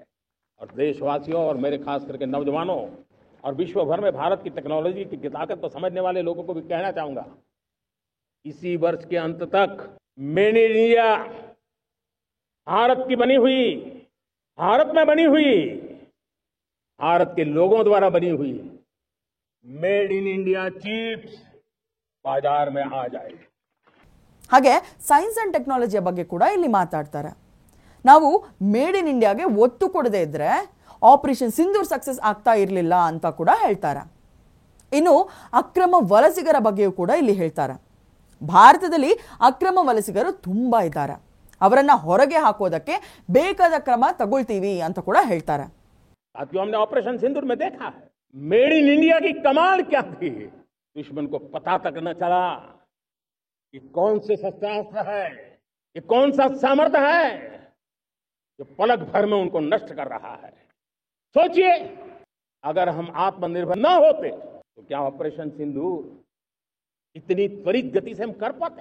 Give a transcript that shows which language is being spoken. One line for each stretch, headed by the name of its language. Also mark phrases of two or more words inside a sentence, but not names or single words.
Hindi: और देशवासियों और मेरे खास करके नौजवानों और विश्व भर में भारत की टेक्नोलॉजी की ताकत को समझने वाले लोगों को भी कहना चाहूंगा, इसी वर्ष के अंत तक
English: made in India,
Hindi: भारत की बनी हुई, भारत में बनी हुई, भारत के लोगों द्वारा बनी हुई
English: made in India
Hindi: चिप्स बाजार में आ जाएगी।
Kannada: ಹಾಗೆ
English: science and technology
Kannada: ಬಗ್ಗೆ ಕೂಡ ಇಲ್ಲಿ ಮಾತಾಡ್ತಾರೆ. ನಾವು
English: made in India
Kannada: ಒತ್ತು ಕೊಡದೇ ಇದ್ರೆ ಆಪರೇಷನ್ ಸಿಂಧೂರ್ ಸಕ್ಸಸ್ ಆಗ್ತಾ ಇರಲಿಲ್ಲ ಅಂತ ಕೂಡ ಹೇಳ್ತಾರೆ. ಇನ್ನು ಅಕ್ರಮ ವಲಸಿಗರ ಬಗ್ಗೆಯೂ ಕೂಡ ಇಲ್ಲಿ ಹೇಳ್ತಾರೆ. ಭಾರತದಲ್ಲಿ ಅಕ್ರಮ ವಲಸಿಗರು ತುಂಬಾ ಇದ್ದಾರೆ, ಅವರನ್ನ ಹೊರಗೆ ಹಾಕೋದಕ್ಕೆ ಬೇಕಾದ ಕ್ರಮ ತಗೊಳ್ತೀವಿ ಅಂತ ಕೂಡ ಹೇಳ್ತಾರೆ.
Hindi: साथियों, हमने ऑपरेशन सिंदूर में देखा है
English: made in India
Hindi: की कमाल क्या थी। दुश्मन को पता तक न चला कि कौन से शस्त्रास्त्र है, ये कौन सा सामर्थ्य है जो पलक भर में उनको नष्ट कर रहा है। सोचिए, अगर हम आत्मनिर्भर न होते तो क्या ऑपरेशन सिंदूर इतनी त्वरित गति से हम कर पाते?